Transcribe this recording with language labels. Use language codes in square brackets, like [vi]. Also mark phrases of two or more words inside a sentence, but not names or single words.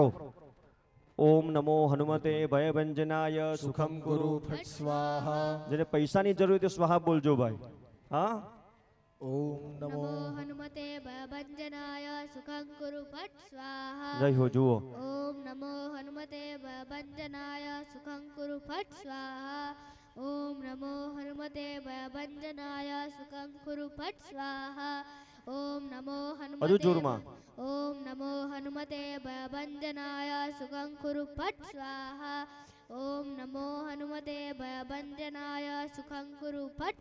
[sa] ઓમ નમો હનુમતે ભયભંજનાય સુખમ ગુરુ ફટ સ્વાહા. [gu] જેને પૈસાની જરૂર છે સ્વાહા બોલજો ભાઈ. હા, [sa] ઓમ નમો નમો હનુમતે ભયભંજનાય સુખં ગુરુ ફટ સ્વાહા. [gu] જય હો. જુઓ [sa] ઓમ નમો હનુમતે ભયભંજનાય સુખં ગુરુ ફટ સ્વાહા. ॐ नमो हनुमते भयभञ्जनाय सुखं कुरु फट् स्वाहा ॐ नमो [gu] હજુ [sa] हनुमते [gu] જોરમાં [sa] ॐ नमो हनुमते भयभञ्जनाय सुखं कुरु फट् स्वाहा ॐ नमो हनुमते भयभञ्जनाय सुखं कुरु फट्